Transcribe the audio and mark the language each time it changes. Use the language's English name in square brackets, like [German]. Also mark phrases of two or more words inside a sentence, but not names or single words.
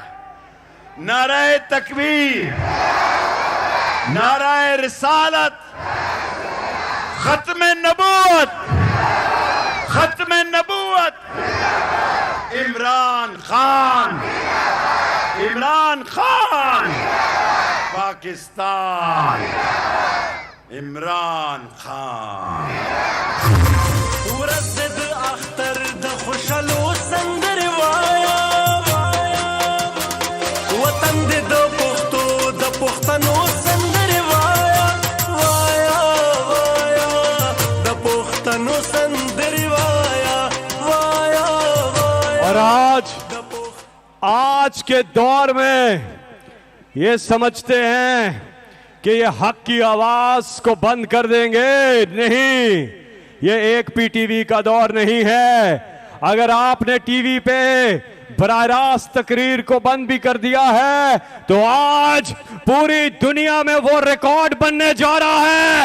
[Urdu] نعرہ تکبیر، نعرہ رسالت، ختم نبوت، ختم نبوت، عمران خان، عمران خان، پاکستان، عمران خان. [Pashto] ورصد اختر د خوشالو سندر وایا وطن دې د پښتو د پښتنو سندر وایا وایا وایا د پښتنو سندر وایا وایا وایا। [Urdu] اور آج کے دور میں یہ سمجھتے ہیں کہ یہ حق کی آواز کو بند کر دیں گے. نہیں، یہ ایک پی ٹی وی کا دور نہیں ہے. اگر آپ نے ٹی وی پہ براہ راست تقریر کو بند بھی کر دیا ہے تو آج پوری دنیا میں وہ ریکارڈ بننے جا رہا ہے.